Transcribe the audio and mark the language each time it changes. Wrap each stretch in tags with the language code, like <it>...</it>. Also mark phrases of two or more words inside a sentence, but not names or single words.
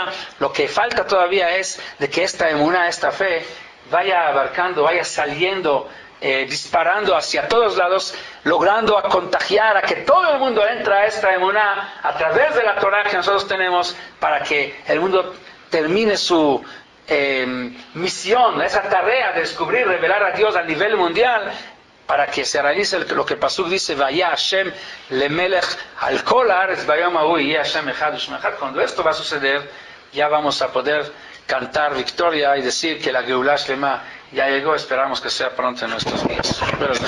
<es>Lo que falta todavía es de que esta emuná, esta fe, vaya abarcando, vaya saliendo, disparando hacia todos lados, logrando a contagiar a que todo el mundo entre a esta emuná a través de la Torah que nosotros tenemos, para que el mundo termine su misión, esa tarea de descubrir, revelar a Dios a nivel mundial, para que se realice lo que el Pasuk dice,</es> <he>והיה השם למלך על כל הארץ ביום ההוא יהיה השם אחד ושם אחד.</he> <es>Cuando esto va a suceder, ya vamos a poder cantar victoria y decir que la</es> <he>גאולה שלמה</he> <es>ya llegó. Esperamos que sea pronto en nuestros días.</es>